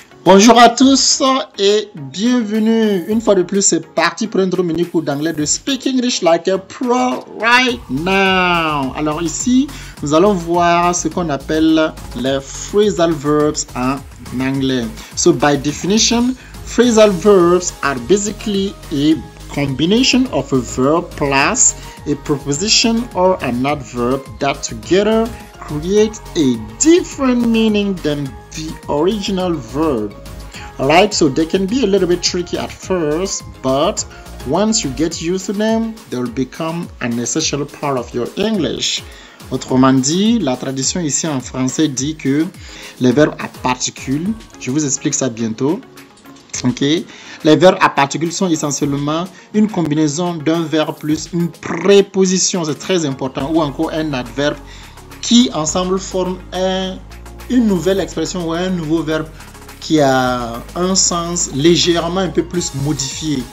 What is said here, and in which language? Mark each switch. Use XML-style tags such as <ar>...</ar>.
<fr>Bonjour à tous et bienvenue. Une fois de plus, c'est parti pour un mini cours d'anglais de Speak English Like a Pro</fr> <en>right now.</en> <fr>Alors ici, nous allons voir ce qu'on appelle les phrasal verbs en anglais.</fr> <en>So by definition, phrasal verbs are basically a combination of a verb plus a preposition or an adverb that together create a different meaning than the original verb. Alright, so they can be a little bit tricky at first, but once you get used to them, they'll become an essential part of your English.</en> <fr>Autrement dit, la tradition ici en français dit que les verbes à particules, je vous explique ça bientôt. Ok, les verbes à particules sont essentiellement une combinaison d'un verbe plus une préposition, c'est très important, ou encore un adverbe qui ensemble forment une nouvelle expression ou un nouveau verbe qui a un sens légèrement un peu plus modifié.</fr>